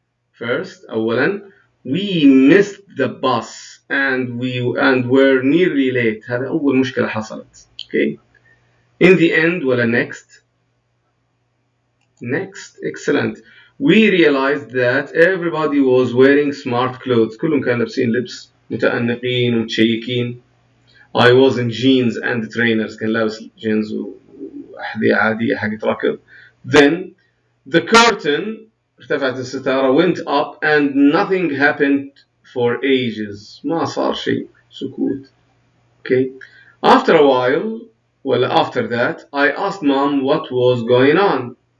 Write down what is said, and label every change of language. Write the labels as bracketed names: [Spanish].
[English] First, [Arabic] أولا, [English] we missed the bus and were nearly late. [Arabic] هذا أول مشكلة حصلت. Okay. [English] In the end ولا next? Next. Excellent. We realized that everybody was wearing smart clothes. [Arabic] كلهم كانوا لابسين لبس متأنقين ومتشيكين. [English] I was in jeans and trainers. [Arabic] كان لابس جينز وأحذية عادية حقت ركض. [English] Then the curtain [Arabic] ارتفعت الستارة [English] went up and nothing happened for ages. [Arabic] ما صار شيء. سكوت. Okay. [English] After a while, well, after that, I asked mom what was going on.